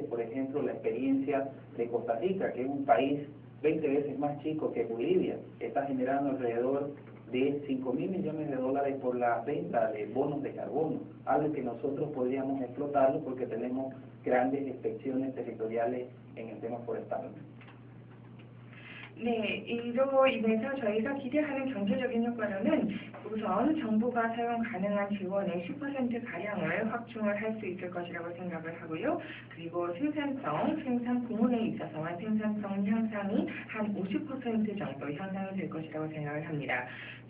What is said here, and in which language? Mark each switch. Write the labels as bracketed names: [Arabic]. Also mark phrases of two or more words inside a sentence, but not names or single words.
[Spanish] Por ejemplo, la experiencia de Costa Rica, que es un país 20 veces más chico que Bolivia, está generando alrededor de $5.000 millones por la venta de bonos de carbono, algo que nosotros podríamos explotarlo porque tenemos grandes inspecciones territoriales en el tema forestal. [Korean] 네, 이로 인해서 저희가 기대하는 경제적인 효과로는 우선 정부가 사용 가능한 지원의 10%가량을 확충을 할 수 있을 것이라고 생각을 하고요. 그리고 생산 부문에 있어서만 생산성 향상이 한 50% 정도 향상이 될 것이라고 생각을 합니다.